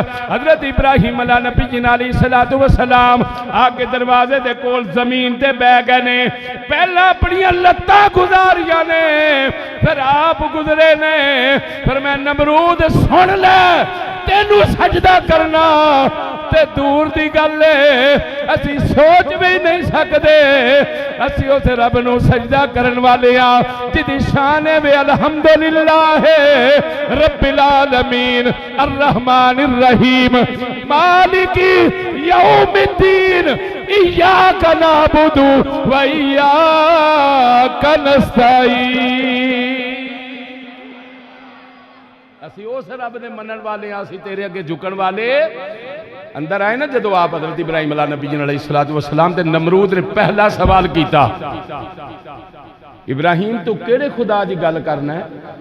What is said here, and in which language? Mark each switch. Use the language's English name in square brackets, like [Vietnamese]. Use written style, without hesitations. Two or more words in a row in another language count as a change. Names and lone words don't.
[Punjabi] حضرت ابراہیم [Arabic] علیہ الصلاۃ والسلام [Punjabi] آ کے دروازے دے کول زمین تے بہہ گئے نے، پہلا اپنیاں لتاں گزاریاں نے، پھر آپ گزرے نے. پھر میں نمرود سن لے، تینوں سجدہ کرنا تے دور دی گل ہے، اسی سوچ بھی نہیں سکتے. اسی اس رب نوں سجدہ کرن والے آ جیہدی شان ہے وے [Arabic] الحمد للہ رب العالمین الرحمن الرحیم مالک یوم الدین ایاک نعبد و ایاک نستعین. [Punjabi] اسی اس رب نے منن والے آ، اسی تیرے اگے جھکن والے. اندر آئے نا جدوں آپ حضرت ابراہیم [Arabic] علیہ الصلاۃ والسلام [Punjabi] تے نمرود نے پہلا سوال کیا، ابراہیم تو کیہڑے خدا کی گل کرنا ہے?